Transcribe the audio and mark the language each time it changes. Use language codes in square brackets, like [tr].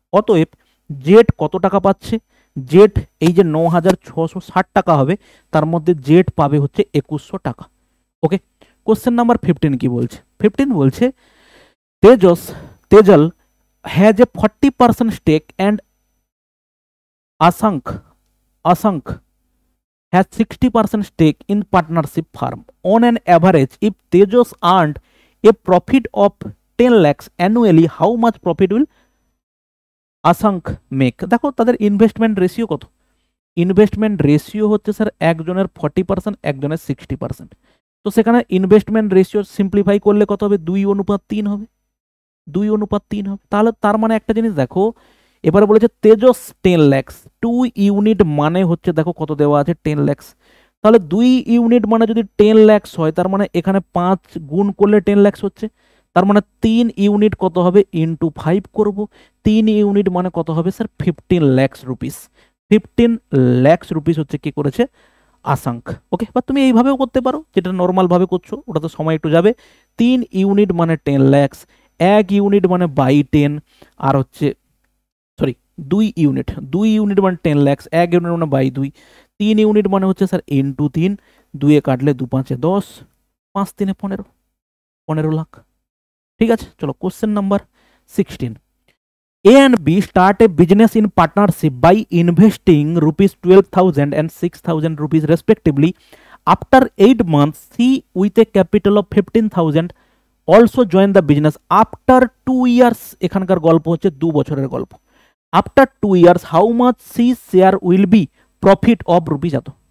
[bn] অতএব জেড কত টাকা পাচ্ছে? জেড এই যে 9660 টাকা হবে, তার মধ্যে জেড পাবে হচ্ছে 2100 টাকা। [en] okay, [bn] কোশ্চেন নাম্বার 15 কি বলছে? 15 বলছে [en] Tejal has a 40% stake and Asank has 60% stake in partnership firm. On an average, if Tejas earned a profit of 10 lakhs annually, how much profit will Asank make? [bn] দেখো তাদের ইনভেস্টমেন্ট রেশিও কত? Investment ratio হচ্ছে sir একজনের 40%, একজনের 60%। তো সেখানে investment ratio simplify করলে কত হবে? 2:3 হবে, 2:3 হবে। তাহলে তার মানে একটা জিনিস দেখো, এবারে বলেছে তেজস 10 lakhs, 2 ইউনিট মানে হচ্ছে দেখো কত দেওয়া আছে 10 lakhs। তাহলে 2 ইউনিট মানে যদি 10 lakhs হয়, তার মানে এখানে 5 গুণ করলে 10 lakhs হচ্ছে, তার মানে 3 ইউনিট কত হবে? ইন্টু 5 করব। 3 ইউনিট মানে কত হবে sir? 15 lakhs rupees. 15 lakhs rupees হচ্ছে কি করেছে? আসাঙ্ক। ওকে, বা তুমি এইভাবেও করতে পারো, যেটা নর্মাল ভাবে করছো, ওটা তো সময় একটু যাবে। 3 ইউনিট মানে 10 lakhs, 1 ইউনিট মানে বাই 10, আর হচ্ছে 2 ইউনিট মানে 10 lakhs, 1 ইউনিট মানে বাই 2, 3 ইউনিট মানে হচ্ছে স্যার ইন্টু 3, 2 কাটলে 2 5 10, 5 3 15 লাখ। ঠিক আছে, চলো question number 16। [en] A and B start a business in partnership by investing rupees 12,000 and 6,000 rupees respectively. After 8 months, C with a capital of 15,000 also join the business. After 2 years, [bn] এখানকার গল্প হচ্ছে 2 বছরের গল্প। [en] After 2 years, how much C share will be profit of rupees [bn] এত।